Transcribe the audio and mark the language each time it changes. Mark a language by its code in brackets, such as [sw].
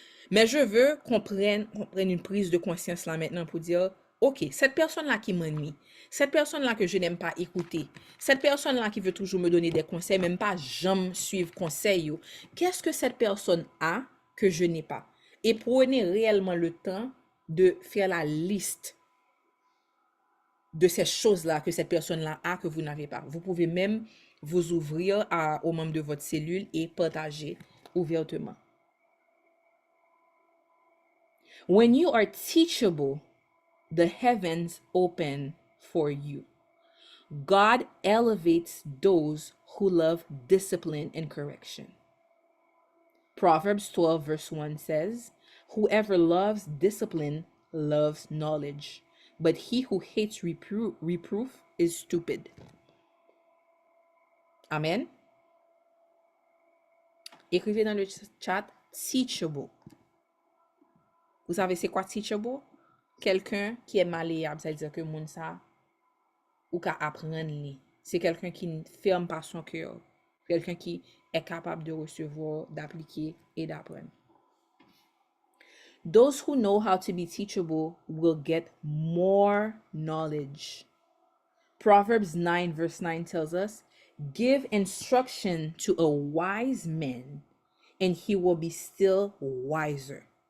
[fr] Mais je veux qu'on prenne une prise de conscience là maintenant pour dire, ok, cette personne-là qui m'ennuie, cette personne-là que je n'aime pas écouter, cette personne-là qui veut toujours me donner des conseils, même pas jamais suivre conseil, qu'est-ce que cette personne a que je n'ai pas? Et prenez réellement le temps de faire la liste de ces choses-là que cette personne-là a que vous n'avez pas. Vous pouvez même vous ouvrir aux membres de votre cellule et partager ouvertement. [en] When you are teachable, the heavens open for you. God elevates those who love discipline and correction. Proverbs 12 verse 1 says, whoever loves discipline loves knowledge, but he who hates reproof is stupid. Amen. [fr] Écrivez dans le chat teachable. Vous savez c'est quoi teachable? Quelqu'un qui est malléable, ça veut dire que moun ça ou qu'à apprendre. C'est quelqu'un qui ne ferme pas son cœur. Quelqu'un qui est capable de recevoir, d'appliquer et d'apprendre. [en] Those who know how to be teachable will get more knowledge. Proverbs 9 verse 9 tells us, give instruction to a wise man, and he will be still wiser.